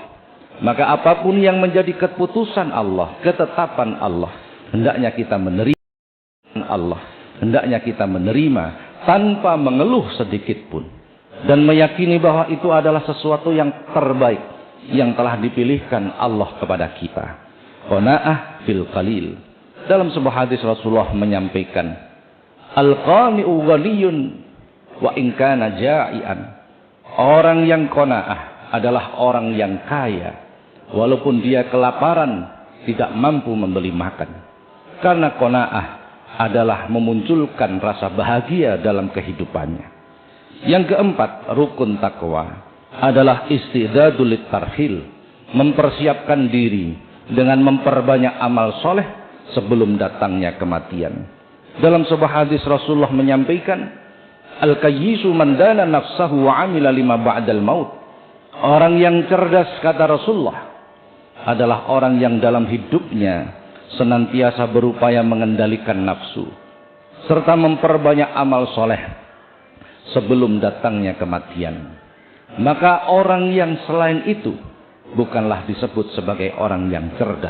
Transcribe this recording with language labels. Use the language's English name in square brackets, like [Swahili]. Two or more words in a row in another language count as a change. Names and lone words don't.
[Indonesian] Maka apapun yang menjadi keputusan Allah, ketetapan Allah, hendaknya kita menerima Allah, hendaknya kita menerima tanpa mengeluh sedikit pun, dan meyakini bahwa itu adalah sesuatu yang terbaik yang telah dipilihkan Allah kepada kita. [Arabic] Qanaah fil qalil. [Indonesian] Dalam sebuah hadis Rasulullah menyampaikan, [Arabic] al-qani'u ghaniyun wa in kana ja'ian. [Indonesian] Orang yang qanaah adalah orang yang kaya walaupun dia kelaparan, tidak mampu membeli makan. Karena qanaah adalah memunculkan rasa bahagia dalam kehidupannya. Yang keempat, rukun takwa adalah [Arabic] istidadul tarhil, [Indonesian] mempersiapkan diri dengan memperbanyak amal soleh sebelum datangnya kematian. Dalam sebuah hadis Rasulullah menyampaikan, [Arabic] al-kayyisu man dana nafsahu wa amila lima ba'dal maut. [Indonesian] Orang yang cerdas, kata Rasulullah, adalah orang yang dalam hidupnya senantiasa berupaya mengendalikan nafsu serta memperbanyak amal soleh sebelum datangnya kematian. Maka orang yang selain itu bukanlah disebut sebagai orang yang cerdas.